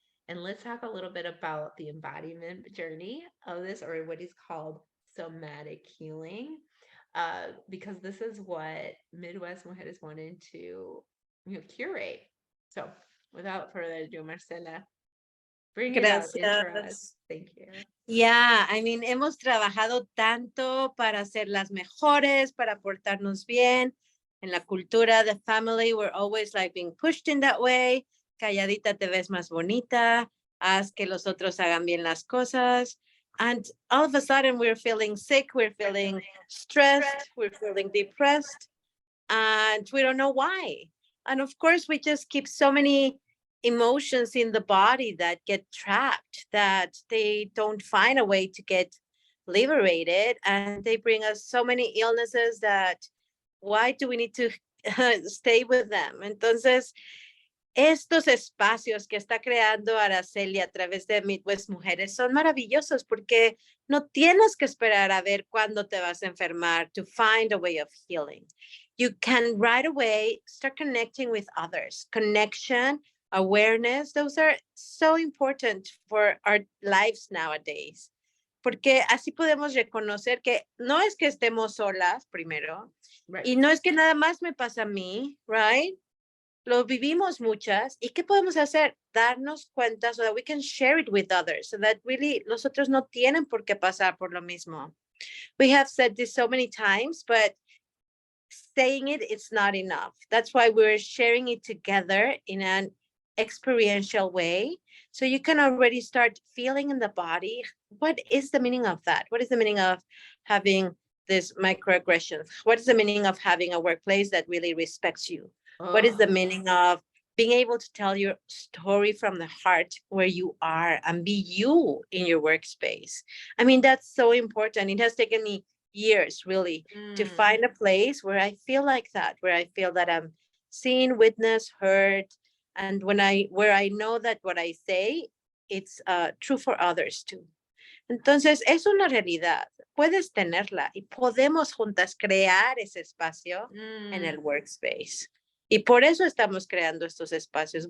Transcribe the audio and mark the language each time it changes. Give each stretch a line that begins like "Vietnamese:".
English: And let's talk a little bit about the embodiment journey of this, or what is called somatic healing, because this is what Midwest Mujeres wanted to, curate. So, without further ado, Marcela, bring it out in for us.
Spanish: Gracias.
English: Thank you. Yeah, I mean,
Spanish: hemos trabajado tanto para ser las mejores, para portarnos bien. En la cultura de
English: family, we're always like being pushed in that way.
Spanish: Calladita te ves más bonita. Haz que los otros hagan bien las cosas.
English: And all of a sudden, we're feeling sick. We're feeling stressed. We're feeling depressed. And we don't know why. And of course, we just keep so many emotions in the body that get trapped, that they don't find a way to get liberated. And they bring us so many illnesses that why do we need to stay with them?
Spanish: Entonces, estos espacios que está creando Araceli a través de Midwest Mujeres son maravillosos porque no tienes que esperar a ver cuándo te vas a enfermar
English: to find a way of healing. You can right away start connecting with others. Connection, awareness, those are so important for our lives nowadays.
Spanish: Porque así podemos reconocer que no es que estemos solas primero,
English: Right.
Spanish: y no es que nada más me pasa a mí, right? Lo vivimos muchas. ¿Y qué podemos hacer? Darnos cuenta
English: so that we can share it with others, so that really
Spanish: los otros no tienen por qué pasar por lo mismo.
English: We have said this so many times, but saying it, it's not enough. That's why we're sharing it together in an experiential way. So you can already start feeling in the body, what is the meaning of that? What is the meaning of having this microaggressions? What is the meaning of having a workplace that really respects you? What is the meaning of being able to tell your story from the heart where you are and be you in your workspace? I mean, that's so important. It has taken me years really to find a place where I feel like that, where I feel that I'm seen, witnessed, heard, and where I know that what I say, it's true for others too.
Spanish: Entonces, es una realidad. Puedes tenerla y podemos juntas crear ese espacio en el workspace. Y por eso estamos creando estos espacios.